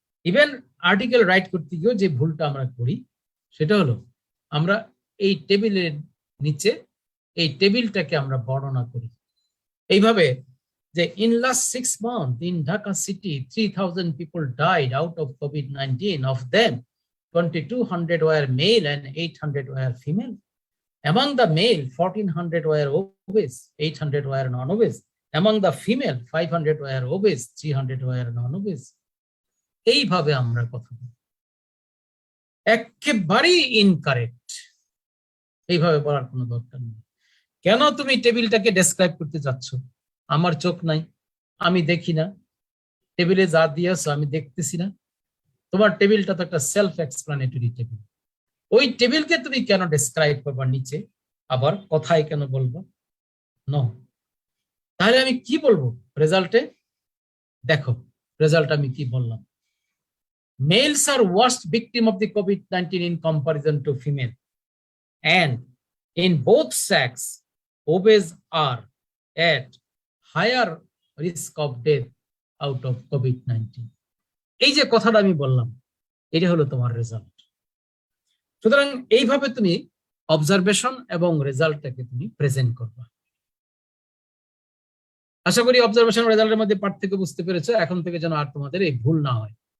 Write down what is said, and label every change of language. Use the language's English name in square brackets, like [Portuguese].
[Bangla] Even article right করতে গিয়েও যে ভুলটা আমরা করি, সেটা হলো আমরা এই টেবিলের নিচে এই টেবিলটাকে আমরা বর্ণনা করি এইভাবে যে [English] in last 6 months in Dhaka city 3000 people died out of COVID-19. Of them 2200 were male and 800 were female. Among the male 1400 were obese, 800 were non-obese. Among the female 500 were obese, 300 were non-obese. [Bangla] এইভাবে আমরা কথা বলি, একেবারেই incorrect. এইভাবে বলার কোনো দরকার নেই। কেন তুমি টেবিলটাকে ডেসক্রাইব করতে যাচ্ছ? আমার চোখ নাই, আমি দেখি না, টেবিলে যা দিয়েছো আমি দেখতেছি না। তোমার টেবিলটা তো একটা সেলফ এক্সপ্লানেটরি টেবিল। ওই টেবিলকে তুমি কেন ডেসক্রাইব করবা নিচে, আবার কথায় কেন বলবো? নো। তাহলে আমি কি বলবো রেজাল্টে? দেখো রেজাল্ট আমি কি বললাম। [English] Males are worst victim of the COVID-19 in comparison to female, and in both sex, obese are at higher risk of death out of COVID-19. [Bangla] এই যে কথাটা আমি বললাম, এটা হলো তোমার রেজাল্ট। সুতরাং এইভাবে তুমি অবজারভেশন এবং রেজাল্টটাকে তুমি প্রেজেন্ট করবা। আশা করি অবজারভেশন রেজাল্টের মধ্যে পার্থক্য বুঝতে পেরেছো। এখন থেকে যেন আর তোমাদের এই ভুল না হয়।